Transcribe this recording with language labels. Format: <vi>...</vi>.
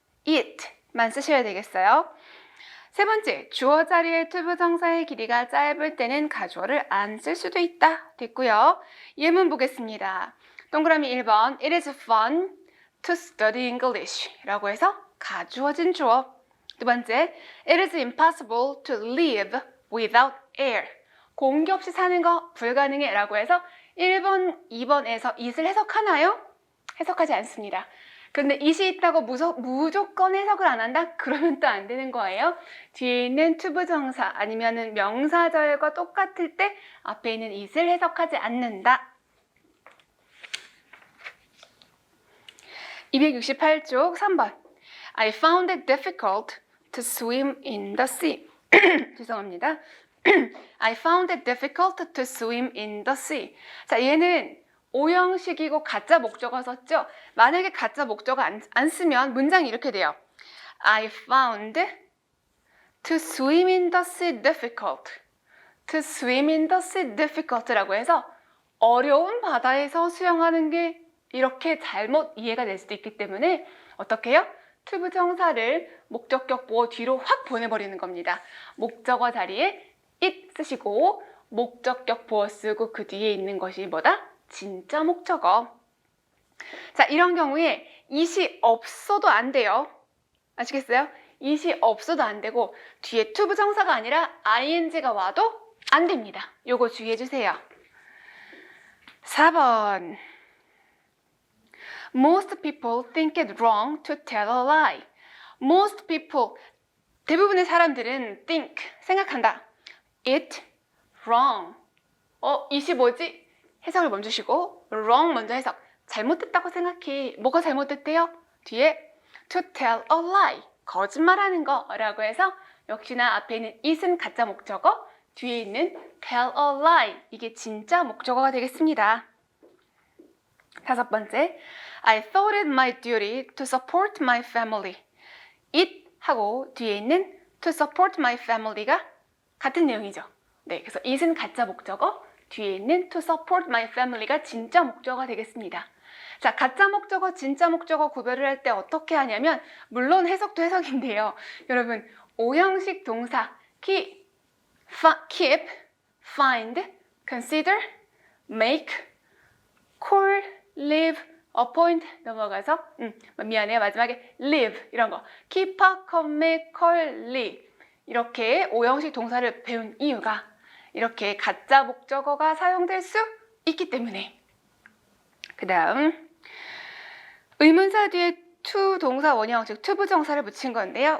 <ko>it만 쓰셔야 되겠어요. 세 번째, 주어 자리에 to 부정사의 길이가 짧을 때는 가주어를 안 쓸 수도 있다. 됐고요. 예문 보겠습니다. 동그라미 1번,</ko> <en>It is fun to study English</en> <ko>라고 해서 가주어진 주어. 두 번째,</ko> <en>It is impossible to live without air.</en> <ko>공기 없이 사는 거 불가능해 라고 해서 1번, 2번에서 it을 해석하나요? 해석하지 않습니다. 그런데 it이 있다고 무조건 해석을 안 한다? 그러면 또 안 되는 거예요. 뒤에 있는 to 부정사 아니면 명사절과 똑같을 때 앞에 있는 it을 해석하지 않는다. 268쪽 3번.</ko> <en>I found it difficult to swim in the sea.</en> <ko>죄송합니다.</ko> <en>I found it difficult to swim in the sea.</en> <ko>자, 얘는 오형식이고 가짜 목적어 썼죠? 만약에 가짜 목적어 안 쓰면 문장이 이렇게 돼요.</ko> <en>I found to swim in the sea difficult. To swim in the sea difficult</en> <ko>라고 해서 어려운 바다에서 수영하는 게 이렇게 잘못 이해가 될 수도 있기 때문에 어떻게 해요? to 부정사를 목적격 보어 뒤로 확 보내버리는 겁니다. 목적어 자리에 it 쓰시고 목적격 보어 쓰고 그 뒤에 있는 것이 뭐다? 진짜 목적어. 자, 이런 경우에 it이 없어도 안 돼요. 아시겠어요? it이 없어도 안 되고 뒤에 to 부정사가 아니라 ing가 와도 안 됩니다. 요거 주의해 주세요. 4번.</ko> <en>Most people think it wrong to tell a lie. Most people,</en> <ko>대부분의 사람들은</ko> <en>think,</en> <ko>생각한다.</ko> <en>It wrong. it</en> <ko>이 뭐지? 해석을 멈추시고 wrong 먼저 해석. 잘못됐다고 생각해. 뭐가 잘못됐대요? 뒤에</ko> <en>to tell a lie.</en> <ko>거짓말하는 거라고 해서 역시나 앞에 있는 it은 가짜 목적어, 뒤에 있는 tell a lie. 이게 진짜 목적어가 되겠습니다. 다섯 번째,</ko> <en>I thought it my duty to support my family.</en> <ko>it 하고 뒤에 있는</ko> <en>to support my family</en> <ko>가 같은 내용이죠. 네, 그래서 it은 가짜 목적어, 뒤에 있는</ko> <en>to support my family</en> <ko>가 진짜 목적어가 되겠습니다. 자, 가짜 목적어, 진짜 목적어 구별을 할 때 어떻게 하냐면 물론 해석도 해석인데요. 여러분, 5형식 동사 keep, find, consider, make, call, live, appoint 넘어가서 미안해요. 마지막에 live 이런 거 keep, commit, call, live 이렇게 5형식 동사를 배운 이유가 이렇게 가짜 목적어가 사용될 수 있기 때문에. 그 다음 의문사 뒤에 to 동사 원형 즉 to 부정사를 붙인 건데요.</ko>